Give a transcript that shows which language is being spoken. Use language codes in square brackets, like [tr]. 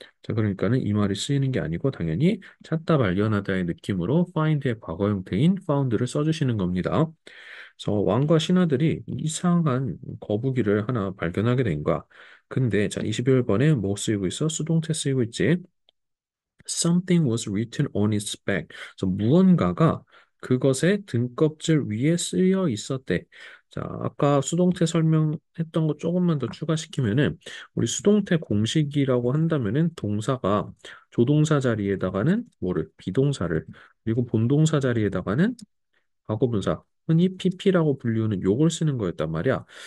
[ko] 자, 그러니까는 이 말이 쓰이는 게 아니고 당연히 찾다 발견하다의 느낌으로 find의 과거 형태인 found를 써주시는 겁니다. 그래서 왕과 신하들이 이상한 거북이를 하나 발견하게 된 거야. 근데 자 21번에 뭐 쓰이고 있어? 수동태 쓰이고 있지. [en] Something was written on its back. [ko] 그래서 무언가가 그것의 등껍질 위에 쓰여 있었대. 자, 아까 수동태 설명했던 거 조금만 더 추가시키면은 우리 수동태 공식이라고 한다면은 동사가 조동사 자리에다가는 뭐를 비동사를 그리고 본동사 자리에다가는 과거분사, 흔히 PP라고 불리우는 요걸 쓰는 거였단 말이야.